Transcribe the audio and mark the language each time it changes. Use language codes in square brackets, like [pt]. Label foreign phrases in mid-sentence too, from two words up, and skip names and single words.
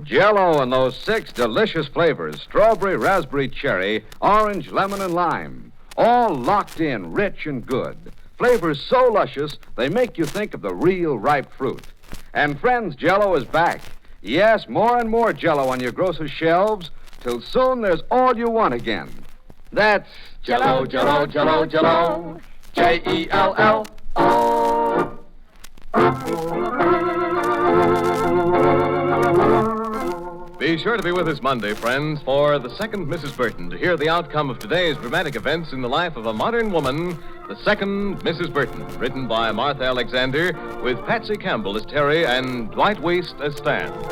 [en] Jell-O and those 6 delicious flavors, strawberry, raspberry, cherry, orange, lemon, and lime. All locked in, rich and good. Flavors so luscious, they make you think of the real ripe fruit. And friends, Jell-O is back. Yes, more and more Jell-O on your grocer's shelves, till soon there's all you want again. That's Jell-O, Jell-O, Jell-O, Jell-O. Jell-O. Be sure to be with us Monday, friends, for the second Mrs. Burton to hear the outcome of today's dramatic events in the life of a modern woman, the second Mrs. Burton, written by Martha Alexander, with Patsy Campbell as Terry and Dwight Weist as Stan.